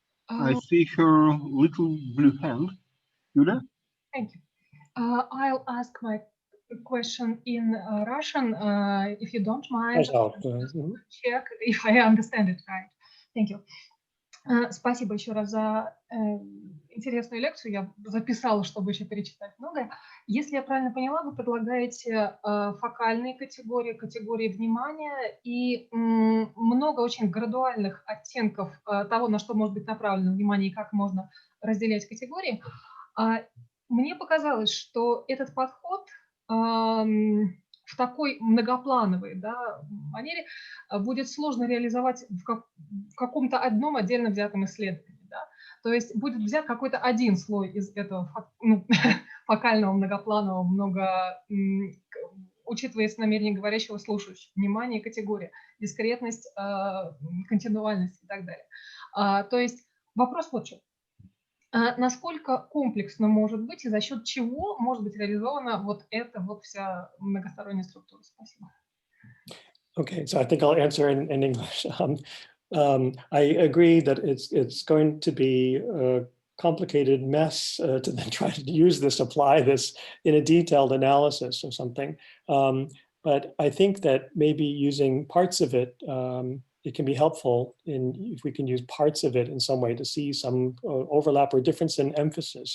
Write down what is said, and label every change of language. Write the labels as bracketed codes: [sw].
[en] I see her little blue hand. Yulia? Thank you. I'll ask my question in Russian, if you don't mind. Check if I understand it right. Thank you. [ru] Спасибо еще раз за интересную лекцию. Я записала, чтобы еще перечитать многое. Если я правильно поняла, вы предлагаете фокальные категории, категории внимания и много очень градуальных оттенков того, на что может быть направлено внимание и как можно разделять категории. Мне показалось, что этот подход в такой многоплановой, да, манере будет сложно реализовать в каком-то одном отдельно взятом исследовании. Да? То есть будет взят какой-то один слой из этого фокального, многопланового, учитывается намерение говорящего, слушающего, внимание, категория, дискретность, континуальность и так далее. То есть вопрос вот что. Насколько комплексно может быть и за счет чего может быть реализована вот эта вот вся многосторонняя структура? Спасибо. [en] Okay, so I think I'll answer in English. I agree that it's going to be a complicated mess to then try to use this, apply this in a detailed analysis or something. But I think that maybe using parts of it, it can be helpful if we can use parts of it in some way to see some overlap or difference in emphasis.